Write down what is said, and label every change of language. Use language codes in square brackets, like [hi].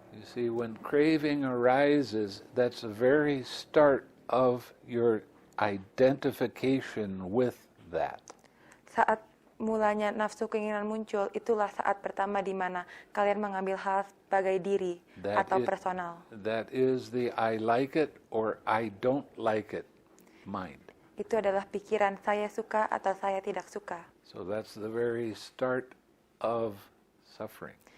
[en] You see, when craving arises, that's the very start of your identification with that. [id] Saat mulanya nafsu keinginan muncul, itulah saat pertama di mana kalian mengambil hal sebagai diri atau personal. [en] That is the I like it or I don't like it mind. [id] Itu adalah pikiran saya suka atau saya tidak suka. [en] So that's the very start of suffering.